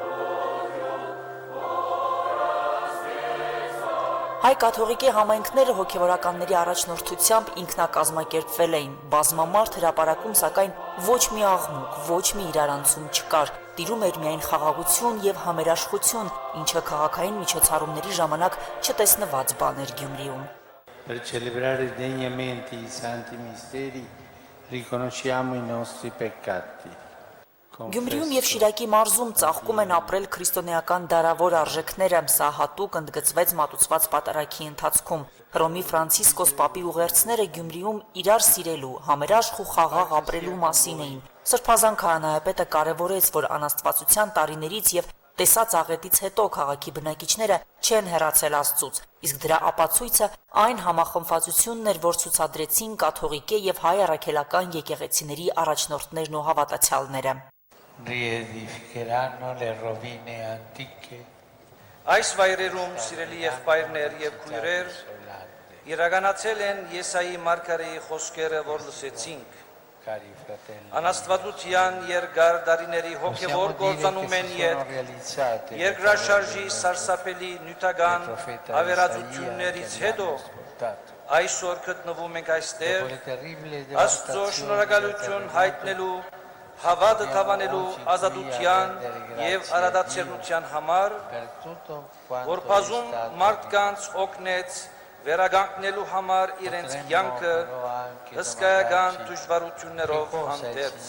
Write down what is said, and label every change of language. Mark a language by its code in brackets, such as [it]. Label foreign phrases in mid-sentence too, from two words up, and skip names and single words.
[hy] Հայ կաթողիկե համայնքները հոգևորականների առաջնորդությամբ ինքնակազմակերպվել էին, բազմամարդ հրապարակում, սակայն ոչ մի աղմուկ, ոչ մի իրարանցում չկար, տիրում էր միայն խաղաղություն եւ համերաշխություն, ինչը քաղաքային միջոցառումների ժամանակ չտեսնված բան էր Գյումրիում։ [it] Per celebrare degnamente i santi misteri riconosciamo i nostri peccati. [hy] Գյումրիում եւ Շիրակի մարզում ծաղկում են ապրել քրիստոնեական դարավոր արժեքները, սա հատուկ ընդգծվեց մատուցված պատարագի ընթացքում։ Հռոմի Ֆրանցիսկոս պապի ուղերձները Գյումրիում իրար սիրելու, համերաշխ ու խաղաղ ապրելու մասին էին։ Սրբազան քահանայապետը կարևորեց, որ անաստվածության տարիներից եւ տեսած աղետից հետո քաղաքի բնակիչները չեն հեռացել Աստծուց, իսկ դրա ապացույցը այն համախմբվածությունն էր, որ ցուցադրեցին կաթողիկե եւ հայ առաքելական եկեղեցիների առաջնորդներն ու հավատացյալները։ [it] Riedificheranno le rovine antiche. [hy] Այս վայրերում սիրելի եղբայրներ եւ քույրեր իրականացել են Եսայի մարգարեի խոսքերը, որ լսեցինք։ Անաստվածության երկար դարիների հոգևոր գործանում են երկրաշարժի սարսափելի նյութական ավերածություններից հետո այսօր գտնվում ենք այստեղ Աստծո շնորհակալություն հայտնելու, հավատը թավանելու ազատության եւ արադացիոնության համար, որ բազում մարդկանց օգնեց վերականգնելու համար իրենց կյանքը հսկայական դժվարություններով հանդերձ։